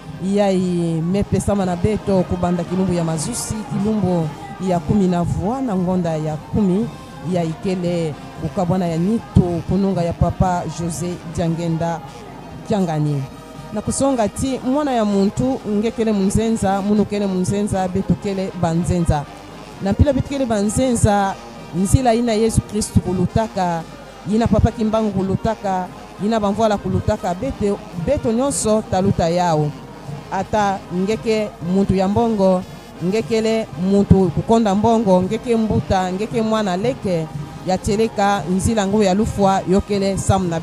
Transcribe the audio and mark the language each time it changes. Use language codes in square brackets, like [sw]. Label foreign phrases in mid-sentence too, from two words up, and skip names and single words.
[ktu] yai mepesama na beto kubanda kilumbu ya mazusi kilumbu ya 10 na voix na ngonda ya 10 ya ikele ukabwana ya nito kununga ya papa José Diangenda Kiangani na kusonga ti mwana ya muntu ngekele munzenza munukele munzenza betukele banzenza na pila betukele banzenza nzila ina Yesu Kristu kulutaka yina papa kimbangu kulutaka yina banvola kulutaka beto nyonso taluta yao ata ngeke muntu ya mbongo ngekele muntu kukonda mbongo ngeke mbuta ngeke mwana leke ya teleka nzila ngo ya lufwa yokele sam na